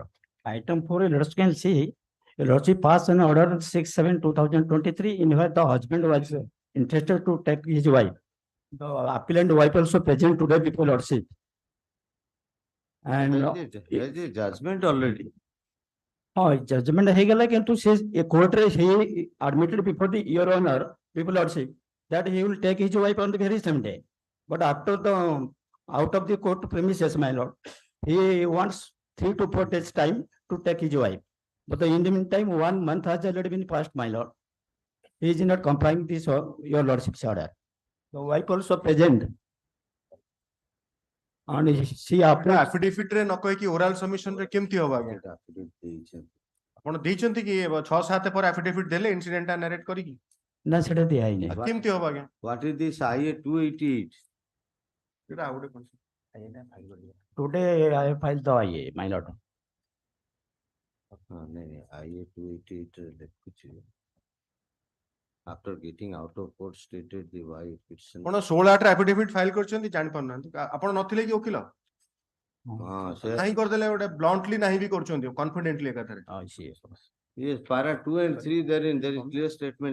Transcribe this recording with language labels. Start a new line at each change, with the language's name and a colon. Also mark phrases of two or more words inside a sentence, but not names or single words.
English: Item 4, your lordship can see, your lordship passed an order 6/7/2023 in where the husband was interested to take his wife. The appellant wife also present today before lordship. And There is a judgment already.
Odia: judgment ହେଇଗଲା କିନ୍ତୁ ସେ court ରେ
English: he admitted before the your honor before lordship that he will take his wife on the very same day, but after the out of the court premises, my lord, he wants 3 to 4 days time to take his wife, but in the meantime 1 month has already been passed, my lord. He is not complying this your lordship's order. The wife also present, and she after
Odia: affidavit ରେ ନ କହିକି
English: oral submission
Odia: ରେ କେମିତି ହବ ଆଜ୍ଞା? Affidavit ଦେଇଛନ୍ତି। ଆପଣ ଦେଇଛନ୍ତି କି 6-7 ପରେ affidavit ଦେଲେ incident ଟା narrate କରିକି? ନା ସେଟା ଦିଆ ହେଇନି। କେମିତି ହବ ଆଜ୍ଞା?
English: What is this IA 288?
Odia: ଏଟା ଆଉ ଗୋଟେ question.
English: Today I have filed the IA, my lord.
Odia: नहीं, IA 288 ଲେଖୁଛି।
English: After getting out of court stated the wife petition.
Odia: ଆପଣ 16/8 ରେ affidavit file କରିଛନ୍ତି ଜାଣି ପାରୁନାହାନ୍ତି। ଆପଣ ନଥିଲେ କି ଓକିଲ? ନାହିଁ କରିଦେଲେ ଗୋଟେ bluntly ନାହିଁ ବି କରୁଛନ୍ତି confidently ଏକାଥରେ।
English: Yes, para 2 and 3 therein there is clear statement.